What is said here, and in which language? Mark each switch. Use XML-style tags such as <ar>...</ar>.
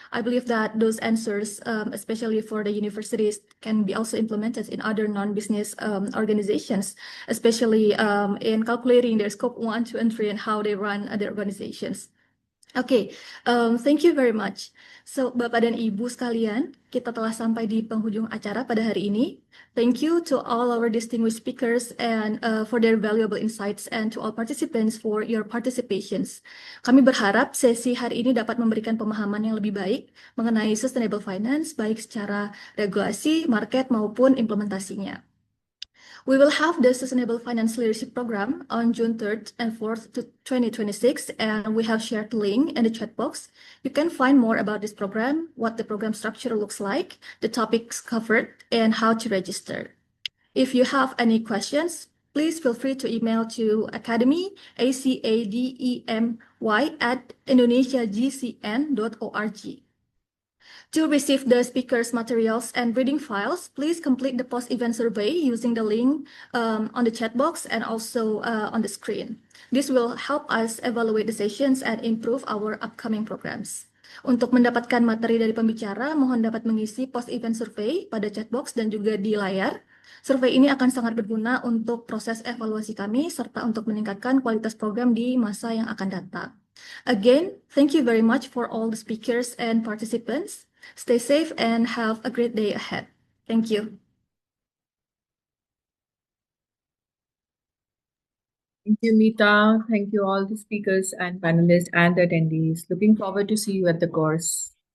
<en>I believe that those answers, especially for the universities, can be also implemented in other non-business organizations, especially in calculating their scope 1, 2, and 3 and how they run their organizations.</en> <id>Oke,</id> <en>thank you very much. So,</en> <id>Bapak dan Ibu sekalian, kita telah sampai di penghujung acara pada hari ini.</id> <en>Thank you to all our distinguished speakers and for their valuable insights, and to all participants for your participations.</en> <id>Kami berharap sesi hari ini dapat memberikan pemahaman yang lebih baik mengenai sustainable finance, baik secara regulasi, market, maupun implementasinya.</id> <en>We will have the Sustainable Finance Leadership Program on June 3rd and 4th, 2026, and we have shared the link in the chat box. You can find more about this program, what the program structure looks like, the topics covered, and how to register. If you have any questions, please feel free to email to academy, academy@indonesiagcn.org. To receive the speakers' materials and reading files, please complete the post-event survey using the link on the chat box and also on the screen. This will help us evaluate the sessions and improve our upcoming programs.</en> <id>Untuk mendapatkan materi dari pembicara, mohon dapat mengisi post-event survey pada chat box dan juga di layar. Survei ini akan sangat berguna untuk proses evaluasi kami serta untuk meningkatkan kualitas program di masa yang akan datang.</id> <en>Again, thank you very much for all the speakers and participants. Stay safe and have a great day ahead. Thank you. Thank you, Mita. Thank you all the speakers and panelists and attendees. Looking forward to see you at the course.</en>